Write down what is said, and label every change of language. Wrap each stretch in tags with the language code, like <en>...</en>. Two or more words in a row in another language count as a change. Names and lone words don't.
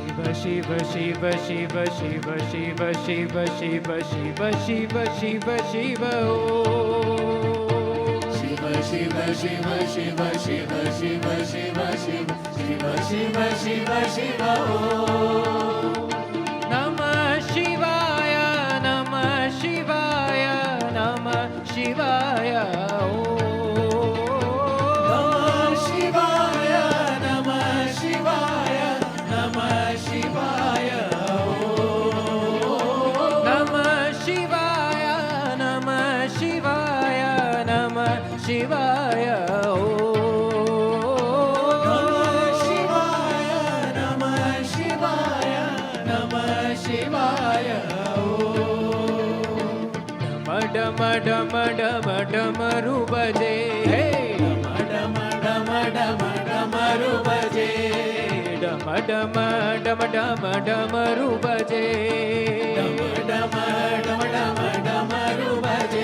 <sa>शिव शिव शिव शिव शिव शिव शिव शिव शिव शिव शिव ओ शिव शिव शिव शिव शिव शिव शिव शिव शिव शिव शिव शिव ओ नमः शिवाय नमः शिवाय नमः शिवाय ओ नमः शिवाय नमः शिवाय नमः शिवाय ओ नमः शिवाय नमः शिवाय नमः शिवाय ओ नमः शिवाय नमः शिवाय ओ</sa> <hi>डम डम डम डमरू बजे हे डम डम डम डमरू बजे डम डम डम डम डमरू बजे डम डम डम डमरू बजे</hi>